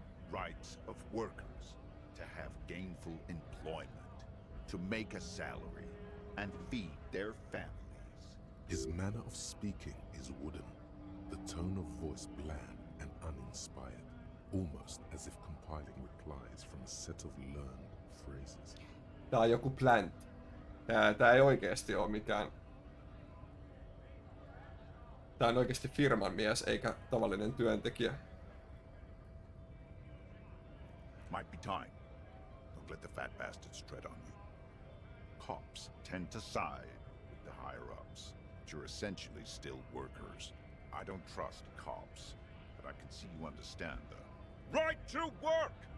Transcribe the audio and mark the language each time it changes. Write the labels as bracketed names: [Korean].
[English] Rights of workers to have gainful employment, to make a salary, and feed their families. His manner of speaking is wooden, the tone of voice bland and uninspired, almost as if compiling replies from a set of learned phrases. [Finnish] Tää on joku plant. Tää ei oikeesti oo mikään... Tää on oikeesti firman mies eikä tavallinen työntekijä. [English] Might be time. Don't let the fat bastards tread on you. Cops tend to side with the higher-ups, but you're essentially still workers. I don't trust cops, but I can see you understand the right to work!